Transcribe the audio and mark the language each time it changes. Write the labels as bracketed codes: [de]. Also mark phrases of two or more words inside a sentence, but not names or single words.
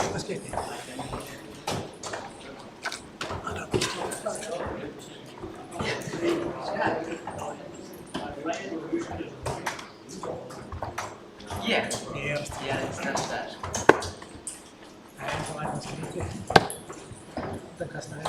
[en] stytti. Yeah. Yes. Yeah, that's that. [sv] Nej, inte verkligen stytti. Den kastar jag.